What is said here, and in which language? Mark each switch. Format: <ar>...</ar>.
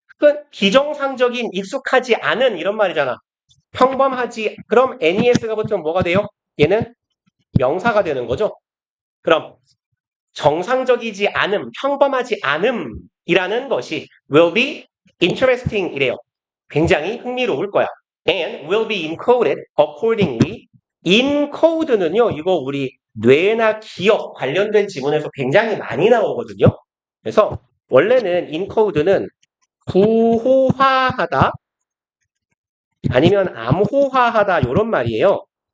<ko>그 비정상적인 익숙하지 않은 이런 말이잖아. 평범하지 그럼 NES가 붙으면 뭐가 돼요? 얘는 명사가 되는 거죠. 그럼 정상적이지 않음, 평범하지 않음이라는 것이</ko> <en>will be interesting</en> <ko>이래요. 굉장히 흥미로울 거야.</ko> <en>And will be encoded accordingly.</en> <ko>encode는요, 이거 우리 뇌나 기억 관련된 지문에서 굉장히 많이 나오거든요. 그래서 원래는 encode는 구호화하다 아니면 암호화하다 이런 말이에요.</ko>